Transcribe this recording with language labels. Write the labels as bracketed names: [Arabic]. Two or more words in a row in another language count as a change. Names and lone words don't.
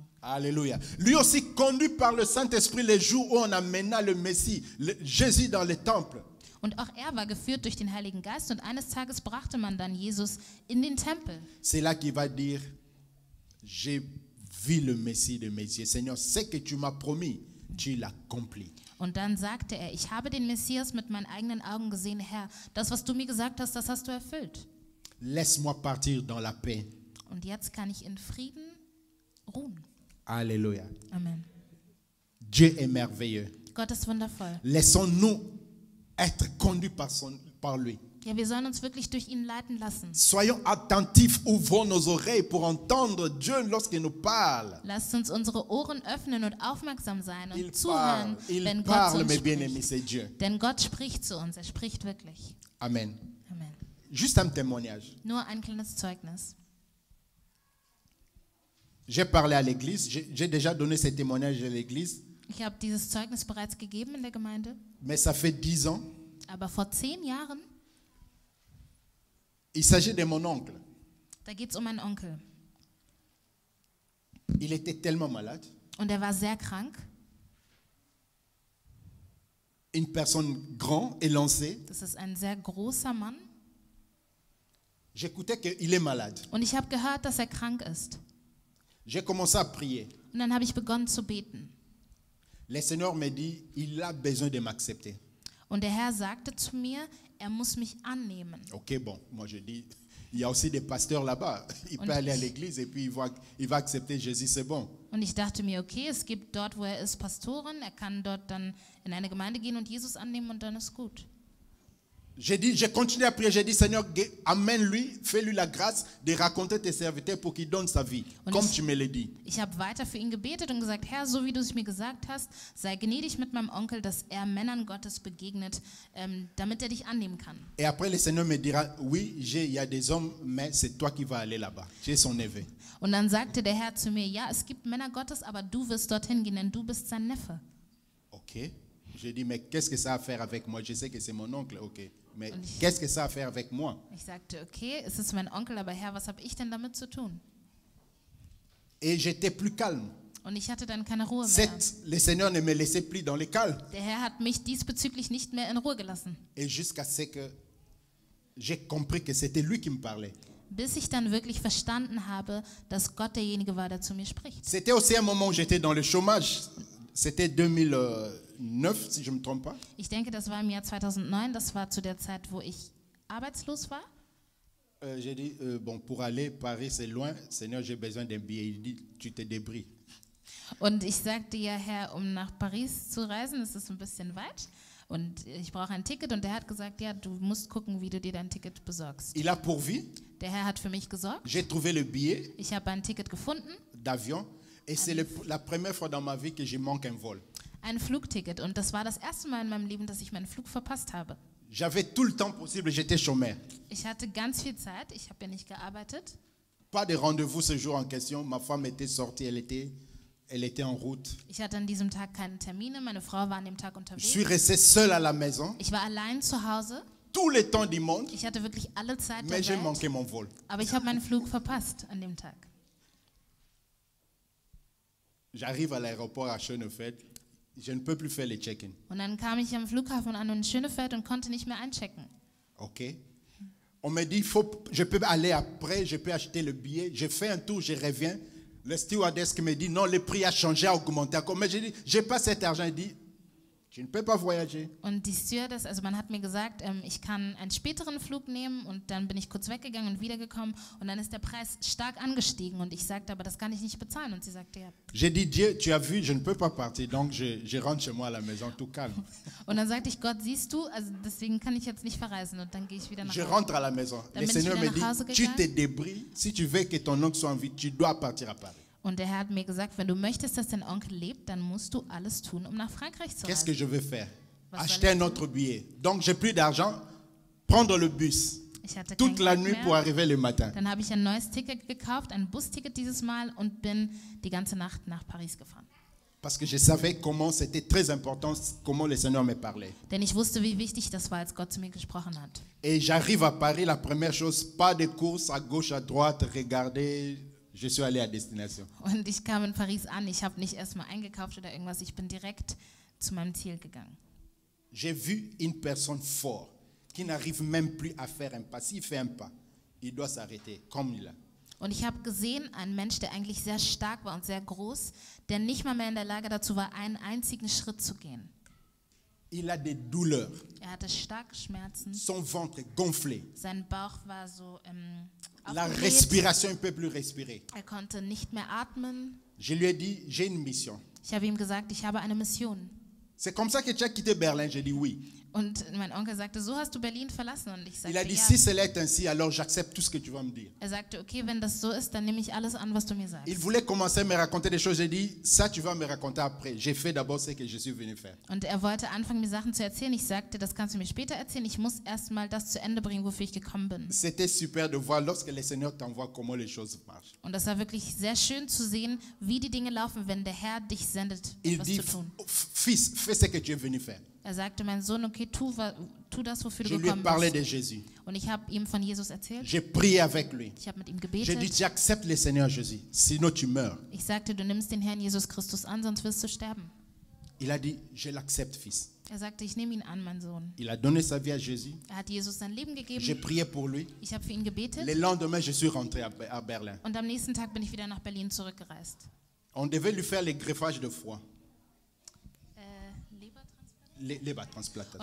[French] Alléluia. Lui aussi conduit par le Saint-Esprit les jours où on amena le Messie, Jésus dans le temple. [German] Und auch er war geführt durch den Heiligen Geist und eines Tages brachte man dann Jesus in den Tempel. [French] C'est là qu'il va dire, j'ai vu le Messie de mes yeux. Seigneur, ce que tu m'as promis, tu l'accomplis. [German] Und dann sagte er, ich habe den Messias mit meinen eigenen Augen gesehen, Herr, das, was du mir gesagt hast, das hast du erfüllt. [French] Laisse-moi partir dans la paix. [German] Und jetzt kann ich in Frieden ruhen. [French] Alléluia. Amen. Dieu est merveilleux. [German] Gott ist wundervoll. [French] Laissons-nous être conduits par lui. [German] Ja, wir sollen uns wirklich durch ihn leiten lassen. [French] Soyons attentifs, ouvrons nos oreilles pour entendre Dieu lorsqu'il nous parle. [German] Lasst uns unsere Ohren öffnen und aufmerksam sein und [French] Il [German] zuhören, [French] parle, [German] wenn [French] il [German] Gott zu [French] parle, [German] uns [French] mes bien-aimés, [German] spricht. [French] c'est Dieu. [German] Denn Gott spricht zu uns, er spricht wirklich. Amen. Amen. [French] Juste un témoignage. [German] Nur ein kleines Zeugnis. [French] J'ai parlé à l'église, j'ai déjà donné ces témoignages à l'église, [German] Ich habe dieses Zeugnis bereits gegeben in der Gemeinde, [French] mais ça fait 10 ans. [German] aber vor 10 Jahren, [French] Il s'agit de mon oncle. [German] da geht es um meinen Onkel. [French] Il était tellement malade. [German] Und er war sehr krank. [French] Une personne grande, élancée. [German] Das ist ein sehr großer Mann. [French] J'écoutais qu'il est malade. [German] Und ich habe gehört, dass er krank ist. [French] J'ai commencé à prier. [German] Und dann habe ich begonnen zu beten. [French] Le Seigneur me dit, il a besoin de m'accepter. [German] Und der Herr sagte zu mir, er muss mich annehmen. [French] Ok, bon, moi je dis, il y a aussi des pasteurs là-bas. Il [German] Und [French] peut aller à l'église et puis il va accepter Jésus, c'est bon. [German] Und ich dachte mir, okay, es gibt dort, wo er ist, Pastoren. Er kann dort dann in eine Gemeinde gehen und Jesus annehmen und dann ist gut. [French] J'ai continué à prier, j'ai dit, Seigneur, amène-lui, fais-lui la grâce de raconter tes serviteurs pour qu'il donne sa vie, [German] Und [French] comme [German] ich- [French] tu me l'as dit. [German] Ich habe weiter für ihn gebetet und gesagt, Herr, so wie du es mir gesagt hast, sei gnädig mit meinem Onkel, dass er Männern Gottes begegnet, damit er dich annehmen kann. [French] Et après, le Seigneur me dira, oui, il y a des hommes, mais c'est toi qui vas aller là-bas. Tu es son neveu. [German] Und dann sagte der Herr zu mir, ja, es gibt Männer Gottes, aber du wirst dorthin gehen, denn du bist sein Neffe. [French] Ok. J'ai dit, mais qu'est-ce que ça a à faire avec moi? Je sais que c'est mon oncle, ok. Mais [German] Und ich- [French] qu'est-ce que ça a à faire avec moi? [German] Ich sagte, okay, es ist mein Onkel, aber Herr, was habe ich denn damit zu tun? [French] Et j'étais plus calme. [German] Und ich hatte dann keine Ruhe mehr. [French] Le Seigneur ne me laissait plus dans le calme. [German] Der Herr hat mich diesbezüglich nicht mehr in Ruhe gelassen. [French] Et jusqu'à ce que j'ai compris que c'était lui qui me parlait. [German] Bis ich dann wirklich verstanden habe, dass Gott derjenige war, der zu mir spricht. [French] C'était aussi un moment où j'étais dans le chômage. C'était 2009, si je ne me trompe pas. [German] Ich denke, das war im Jahr 2009, das war zu der Zeit, wo ich arbeitslos war. [French] J'ai dit, bon, pour aller Paris, c'est loin. Seigneur, j'ai besoin d'un billet. Il dit, tu te débrouilles. [German] Und ich sagte ja, Herr, um nach Paris zu reisen, ist es ein bisschen weit. Und ich brauche ein Ticket. Und der hat gesagt, ja, du musst gucken, wie du dir dein Ticket besorgst. [French] Il a pourvu. [German] Der Herr hat für mich gesorgt. [French] J'ai trouvé le billet [German] Ich habe ein Ticket gefunden, [French] d'avion. Et c'est la première fois dans ma vie que je manque un vol. [German] ein Flugticket. Und das war das erste Mal in meinem Leben, dass ich meinen Flug verpasst habe. [French] J'avais tout le temps possible, j'étais chômeur. [German] Ich hatte ganz viel Zeit. Ich habe ja nicht gearbeitet. [French] Pas de rendez-vous ce jour en question. Ma femme était sortie, elle était en route. [German] Ich hatte an diesem Tag keine Termine. Meine Frau war an dem Tag [French] Je [German] unterwegs. [French] suis resté seul à la maison, [German] Ich war allein zu Hause. [French] tout le temps du monde, [German] Ich hatte wirklich alle Zeit der [French] mais j'ai [German] Welt. [French] manqué mon vol. [German] Aber ich habe meinen Flug verpasst an dem Tag. [French] J'arrive à l'aéroport à Schönefeld, je ne peux plus faire le check-in. [German] Und dann kam ich am Flughafen an in Schönefeld und konnte nicht mehr einchecken. [French] Ok. On me dit, je peux aller après, je peux acheter le billet. Je fais un tour, je reviens. Le stewardess qui me dit, non, le prix a changé, a augmenté. Mais je dis, je n'ai pas cet argent. Il dit, tu ne peux pas voyager. [German] Und die Stewardess, also man hat mir gesagt, ich kann einen späteren Flug nehmen und dann bin ich kurz weggegangen und wiedergekommen und dann ist der Preis stark angestiegen und ich sagte, aber das kann ich nicht bezahlen und sie sagte, ja. [French] J'ai dit, Dieu, tu as vu, je ne peux pas partir, donc je rentre chez moi à la maison, tout calme. [German] Und dann sagte ich, Gott, siehst du, also deswegen kann ich jetzt nicht verreisen und dann gehe ich wieder nach [French] Je [German] Hause. [French] rentre à la maison. [German] Dann [French] Le [German] bin ich [French] Seigneur [German] wieder [French] me [German] nach Hause [French] dit, tu te [German] gegangen. [French] débrouilles. Si tu veux que ton oncle soit en vie, tu dois partir à Paris. [German] Und der Herr hat mir gesagt, wenn du möchtest, dass dein Onkel lebt, dann musst du alles tun, um nach Frankreich zu [French] Qu'est-ce que [German] reisen. [French] je vais faire? [German] Was [French] Acheter [German] soll [French] un [German] ich [French] autre billet. Donc, j'ai plus d'argent. Prendre le bus. [German] Ich hatte kein [French] Toute la [German] Geld [French] nuit [German] mehr. [French] pour arriver le matin. [German] Dann habe ich ein neues Ticket gekauft, ein Busticket dieses Mal und bin die ganze Nacht nach Paris gefahren. [French] Parce que je savais comment c'était très important, comment le Seigneur me parlait. [German] Denn ich wusste, wie wichtig das war, als Gott zu mir gesprochen hat. [French] Et j'arrive à Paris, la première chose, pas de course à gauche, à droite, regarder. Je suis allé à destination. [German] Und ich kam in Paris an, ich habe nicht erstmal eingekauft oder irgendwas, ich bin direkt zu meinem Ziel gegangen. [French] J'ai vu une personne forte qui n'arrive même plus à faire un pas. S'il fait un pas, il doit s'arrêter comme il a. [German] Und ich habe gesehen, einen Mensch, der eigentlich sehr stark war und sehr groß, der nicht mal mehr in der Lage dazu war, einen einzigen Schritt zu gehen. [French] Il a des douleurs. [German] Er hatte starke Schmerzen, [French] Son ventre est gonflé. [German] sein Bauch war so [French] La [German] aufgebläht. [French] respiration, il ne peut plus respirer. [German] Er konnte nicht mehr atmen. [French] Je lui ai dit, j'ai une mission. [German] Ich habe ihm gesagt, ich habe eine Mission. [French] c'est comme ça que tu as quitté Berlin. J'ai dit oui. [German] Und mein Onkel sagte, so hast du Berlin verlassen. Und ich [French] Il a [German] sagte, [French] dit, [German] ja. [French] si cela est ainsi, alors j'accepte tout ce que tu vas me dire. [German] Er sagte, okay, wenn das so ist, dann nehme ich alles an, was du mir sagst. [French] Il voulait commencer à me raconter des choses. J'ai dit, ça tu vas me raconter après. J'ai fait d'abord ce que je suis venu faire. [German] Und er wollte anfangen, mir Sachen zu erzählen. Ich sagte, das kannst du mir später erzählen. Ich muss erst mal das zu Ende bringen, wofür ich gekommen bin. [French] C'était super de voir lorsque le Seigneur t'envoie comment les choses marchent. [German] Und das war wirklich sehr schön zu sehen, wie die Dinge laufen, wenn der Herr dich sendet, [French] Il [German] etwas [French] dit, [German] zu tun. [French] fils, fais ce que tu es venu faire. [German] Er sagte, mein Sohn, okay, tu das, wofür [French] Je [German] du [French] lui ai [German] gekommen [French] parlé [German] bist. [French] de Jésus. [German] Und ich habe ihm von Jesus erzählt. [French] J'ai prié avec lui. [German] Ich habe mit ihm [French] J'ai [German] gebetet. [French] dit, tu acceptes le Seigneur Jésus, sinon tu meurs. [German] Ich sagte, du nimmst den Herrn Jesus Christus an, sonst wirst du sterben. [French] Il a dit, je l'accepte, fils. [German] Er sagte, ich nehme ihn an, mein Sohn. [French] Il a donné sa vie à Jésus. [German] Er hat Jesus sein Leben [French] J'ai [German] gegeben. [French] prié pour lui. [German] Ich habe für ihn gebetet. [French] Le lendemain, je suis rentré à Berlin. [German] Und am nächsten Tag bin ich wieder nach Berlin zurückgereist. [French] On devait lui faire les greffages de foie, [German] Und